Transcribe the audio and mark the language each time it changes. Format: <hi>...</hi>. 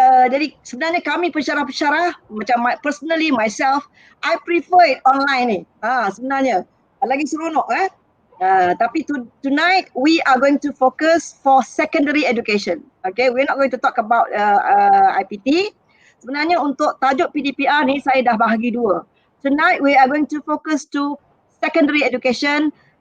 <ms>Jadi sebenarnya kami pensyarah-pensyarah, macam personally myself,</ms> <en>I prefer it online</en> <ms>ni. Sebenarnya lagi seronok tapi</ms> <en>tonight we are going to focus for secondary education. Okay, we're not going to talk about IPT.</en> <ms>Sebenarnya untuk tajuk PDPR ni saya dah bahagi dua.</ms> <en>Tonight we are going to focus to secondary education.</en>